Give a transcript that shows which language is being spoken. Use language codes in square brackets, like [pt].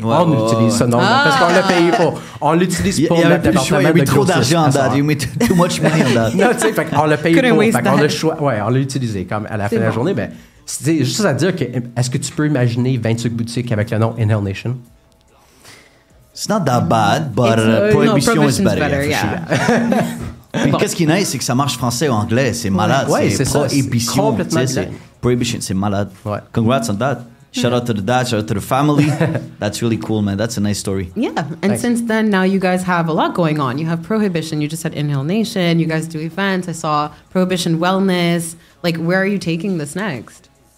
[fr] On utilise ce nom-là parce qu'on l'a payé pour. On l'utilise pour notre département. Il y avait trop d'argent en date. [en] You made too much money on that. [fr] Non, tu sais, on l'a payé pour. On l'a utilisé comme à la fin de la journée. Mais c'est juste à dire que, est-ce que tu peux imaginer 25 boutiques avec le nom Inhale Nation? [en] It's not that bad, but Prohibition is better. Yeah. [fr] Puis qu'est-ce qui est nice, c'est que ça marche français ou anglais. C'est malade. Ouais, c'est Prohibition. Ça. Complètement Prohibition, c'est malade. Ouais. [en] Congrats on that. Shout out to the dad, shout out to the family. That's really cool, man. That's a nice story. Yeah, and Thanks. Since then, now you guys have a lot going on. You have Prohibition. You just had Inhale Nation. You guys do events. I saw Prohibition Wellness. Like, where are you taking this next?